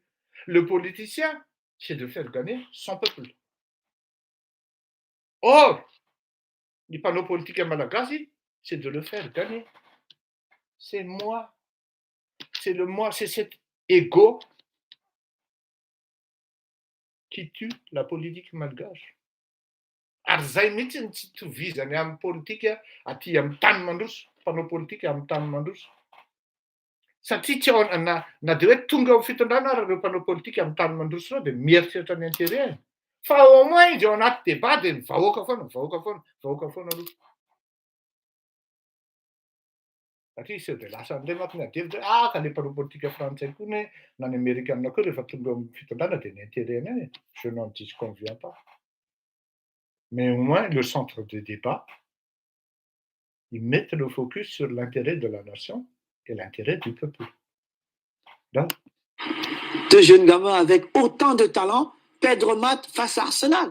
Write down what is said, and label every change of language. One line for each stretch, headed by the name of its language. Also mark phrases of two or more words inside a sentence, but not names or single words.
French: Le politicien, c'est de faire gagner son peuple. Or, les panneaux politiques à Malagasy, c'est de le faire gagner. C'est moi. C'est le moi, c'est cet ego qui tue la politique malgache.
Malagasy: Ary zay mihitsy ny tsy tovizany amin'ny politika aty amin'ny tany mandroso, mpanao politika amin'ny tany mandroso. Satria tsy ao na dia hoe tonga ao fitondrana ary ireo mpanao politika amin'ny tany mandroso ireo dia mieritreritra ny intérêt. Fa
French: au moins
Malagasy: izy ao anaty débat dia vahoaka foana aloha. Satria sao dia lasa amin'ilay mampiny adevitra ka ilay mpanao politika frantsay koa na ny américaine koa rehefa tonga amin'ny fitondrana dia ny intérêt any.
French: Je n'en disconviens pas. Mais au moins, le centre de débat, ils mettent le focus sur l'intérêt de la nation et l'intérêt du peuple. Donc, Deux jeunes gamins avec autant de talent, Pedro Mat face à Arsenal.